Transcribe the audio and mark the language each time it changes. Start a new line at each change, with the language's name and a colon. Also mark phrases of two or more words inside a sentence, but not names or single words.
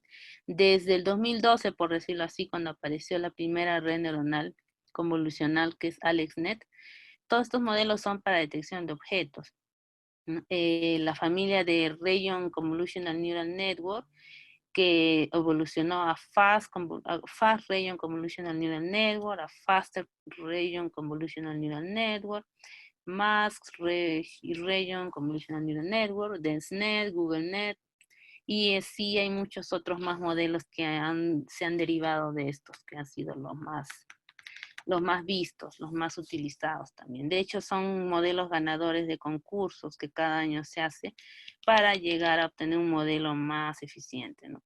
Spanish: Desde el 2012, por decirlo así, cuando apareció la primera red neuronal convolucional, que es AlexNet, todos estos modelos son para detección de objetos. La familia de Rayon Convolutional Neural Network, que evolucionó a Fast Rayon Convolutional Neural Network, a Faster Rayon Convolutional Neural Network, Mask Rayon Convolutional Neural Network, DenseNet, GoogleNet, y sí hay muchos otros más modelos que se han derivado de estos, que han sido los más vistos, los más utilizados también. De hecho, son modelos ganadores de concursos que cada año se hace para llegar a obtener un modelo más eficiente, ¿no?